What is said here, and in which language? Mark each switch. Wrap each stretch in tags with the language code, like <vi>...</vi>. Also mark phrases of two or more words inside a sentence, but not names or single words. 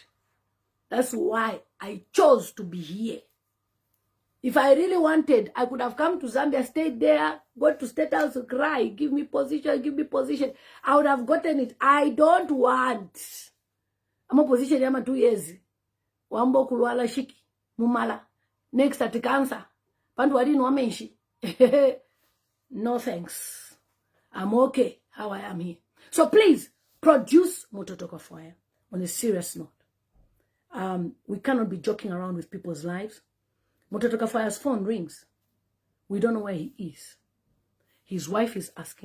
<en>That's why I chose to be here. If I really wanted, I could have come to Zambia, stayed there, go to State House, cry, give me position, give me position. I would have gotten it. I don't want. I'm a position, I'm 2 years.</en> <bem>Wambo kulwala shiki, mumala.</bem> <en>Next at cancer.</en> <bem>Pantu wadini wamenshi.</bem> <en>No thanks. I'm okay how I am here. So please, produce Mutoto Kafwaya on a serious note. We cannot be joking around with people's lives. Mutoto Kafwaya's phone rings. We don't know where he is. His wife is asking.</en>